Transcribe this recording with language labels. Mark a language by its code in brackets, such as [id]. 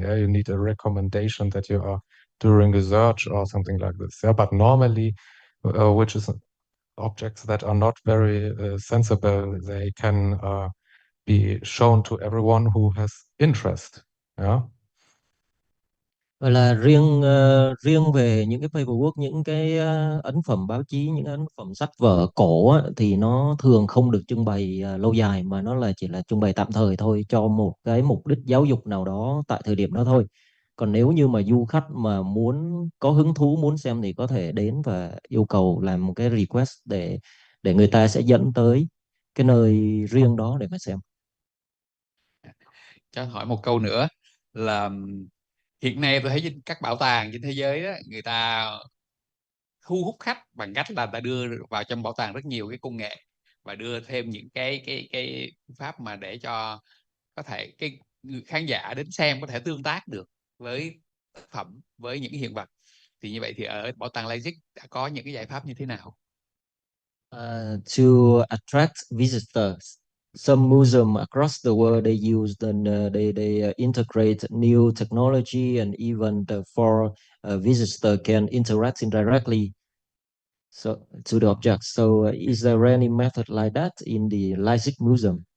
[en] Yeah, you need a recommendation that you are doing research or something like this. Yeah, but normally, which is objects that are not very sensible, they can be shown to everyone who has interest. Yeah. [vi] Vậy là riêng về những cái paperwork, những cái ấn phẩm báo chí, những ấn phẩm sách vở cổ á, thì nó thường không được trưng bày lâu dài, mà nó là chỉ là trưng bày tạm thời thôi, cho một cái mục đích giáo dục nào đó tại thời điểm đó thôi. Còn nếu như mà du khách mà muốn có hứng thú muốn xem thì có thể đến và yêu cầu làm một cái request để người ta sẽ dẫn tới cái nơi riêng đó để mà xem. Cho hỏi một câu nữa là hiện nay tôi thấy trên các bảo tàng trên thế giới đó, người ta thu hút khách bằng cách là ta đưa vào trong bảo tàng rất nhiều cái công nghệ và đưa thêm những cái phương pháp mà để cho có thể cái người khán giả đến xem có thể tương tác được với tác phẩm, với những hiện vật. Thì như vậy thì ở bảo tàng Leipzig đã có những cái giải pháp như thế nào? [en] To attract visitors, some museums across the world they use they integrate new technology, and even for visitor can interact indirectly to the objects. So is there any method like that in the Leipzig Museum?